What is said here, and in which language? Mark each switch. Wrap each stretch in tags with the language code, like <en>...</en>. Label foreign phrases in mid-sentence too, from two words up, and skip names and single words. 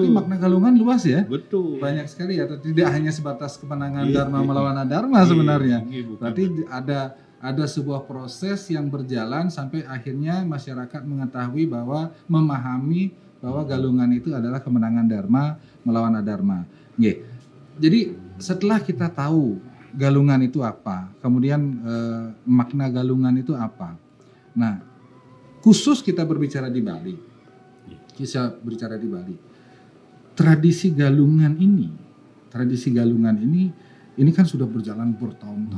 <id>Berarti makna Galungan luas ya? betul. Banyak sekali ya, atau tidak hanya sebatas kemenangan Iya, dharma iya. melawan adharma sebenarnya. Ini bukan Berarti ada sebuah proses yang berjalan sampai akhirnya masyarakat mengetahui bahwa memahami bahwa Galungan itu adalah kemenangan dharma melawan adharma. Nggih. Jadi setelah kita tahu Galungan itu apa, kemudian makna Galungan itu apa. Nah, khusus kita berbicara di Bali. Tradisi Galungan ini kan sudah berjalan bertahun-tahun.</id>